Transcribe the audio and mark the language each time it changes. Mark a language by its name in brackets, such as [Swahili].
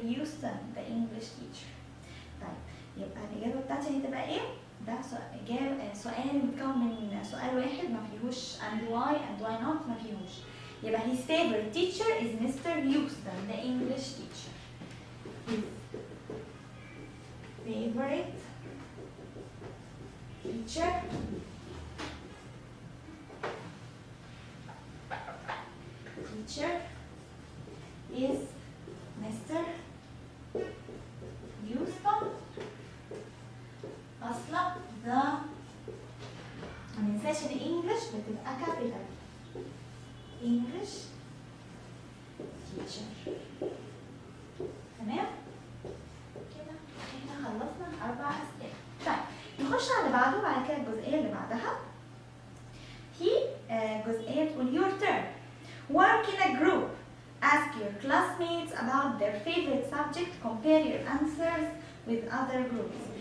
[English] Houston the English teacher. [Arabic] طيب يبقى الإجابة بتاعتي هتبقى إيه؟ ده سؤال متكون من سؤال واحد ما فيهوش [English] and why and why not، [Arabic] ما فيهوش. يبقى [English] his favorite teacher is Mr. Houston, the English teacher. His favorite teacher is Mr. Houston. [Arabic] أصلا the مننساش إن English بتبقى capital. [English] English teacher. [Arabic] تمام؟ كده احنا خلصنا 4 أسئلة. طيب نخش على اللي بعده. بعد كده الجزئية اللي بعدها هي جزئية تقول [English] your turn. Work in a group. Ask your classmates about their favorite subject. Compare your answers with other groups.